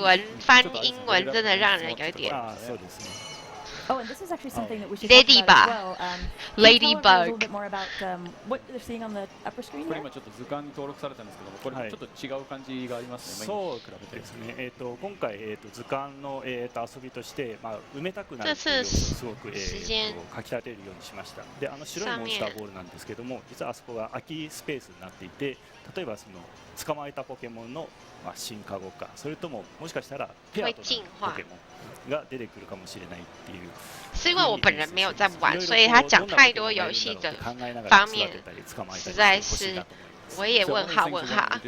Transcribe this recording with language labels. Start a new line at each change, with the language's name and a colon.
Chinese: 文翻英文真的让人有点。
Japanese: そうですね。
English: Oh, and this is actually something that we should talk Ladybug. about as well. Can you tell everyone a little bit more about what they're seeing on the upper screen
Japanese: これ今ちょっと図鑑に登録されたんですけども、これちょっと違う感じがありますね。そうですね。今回図鑑の遊びとして埋めたくなるという要素をすごくかき立てるようにしました。で、白いモンスターボールなんですけども、実はあそこが空きスペースになっていて、例えばその捕まえたポケモンの進化後か、それとももしかしたらペアとなるポケモンが出てくるかもしれないっていう。
Chinese: 是因为我本人没有在玩，所以他讲太多游戏的方面，实在是我也问号问号。